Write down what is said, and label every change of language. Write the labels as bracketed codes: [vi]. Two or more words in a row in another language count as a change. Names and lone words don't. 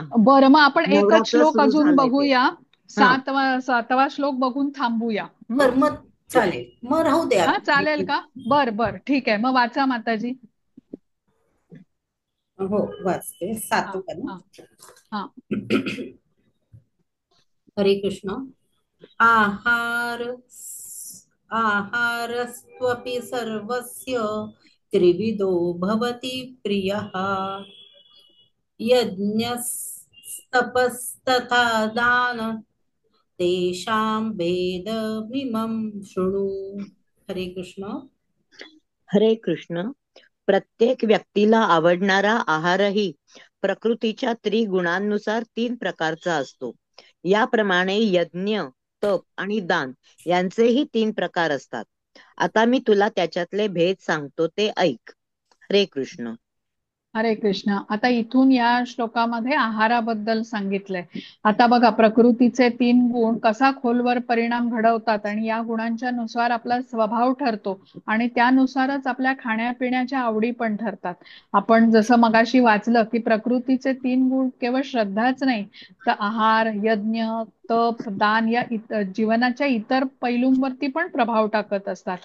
[mr] बरं, मग आपण एकच नवरात्र श्लोक सुरू अजून झालंय ते. बघूया. हा, सातवा श्लोक बघून थांबूया. बर, मग चालेल, मग राहू द्या. हा, चालेल का? बर बर, ठीक आहे, मग वाचा माताजी. हो, वाचते. हा सातू का ना? हा हा. हरे कृष्ण. [sa] आहार आहारस्त्वपि सर्वस्य त्रिविधो भवति प्रियः यज्ञस्तपस्तथा दान तेषां भेदमिमं शृणु. [mr] हरे कृष्ण. हरे कृष्ण. प्रत्येक व्यक्तीला आवडणारा आहारही प्रकृतीच्या त्रिगुणांनुसार 3 प्रकारचा असतो. याप्रमाणे यज्ञ, तप आणि दान यांचेही 3 प्रकार असतात. आता मी तुला त्याच्यातले भेद सांगतो, ते ऐक. हरे कृष्ण. हरे कृष्ण. आता इथून या श्लोकामध्ये आहाराबद्दल सांगितलंय. आता बघा, प्रकृतीचे 3 गुण कसा खोलवर परिणाम घडवतात आणि या गुणांच्या नुसार आपला स्वभाव ठरतो आणि त्यानुसारच आपल्या खाण्यापिण्याच्या आवडी पण ठरतात. आपण जसं मगाशी वाचलं की प्रकृतीचे 3 गुण केवळ श्रद्धाच नाही, तर आहार, यज्ञ, तप, दान या जीवनाच्या इतर पैलूंवरती पण प्रभाव टाकत असतात.